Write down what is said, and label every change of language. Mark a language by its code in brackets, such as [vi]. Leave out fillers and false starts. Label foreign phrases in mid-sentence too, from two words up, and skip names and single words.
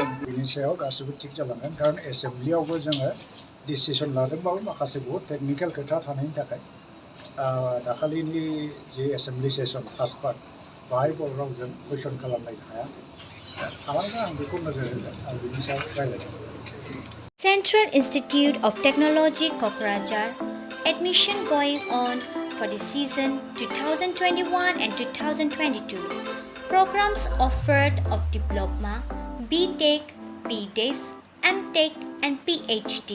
[brx] बिनि सायाव गासिबो थिग जालांगोन खारन एसेम्ब्लियावबो जोङो डिसिसन लादोंबाबो माखासे बहुत टेकनिकेल खोथा थानायनि थाखाय दाखालिनि जे [en] assembly session first part [brx] बाहाय बर' रावजों कुइसन खालामनाय हाया खालामोबा आं बेखौ नोजोर होगोन आरो बिनि सायाव रायज्लायगोन [en] Central Institute of Technology Kokrajhar admission going on for the season 2021 and 2022. Programs offered of Diploma, B.Tech, B.Des, M.Tech and PhD.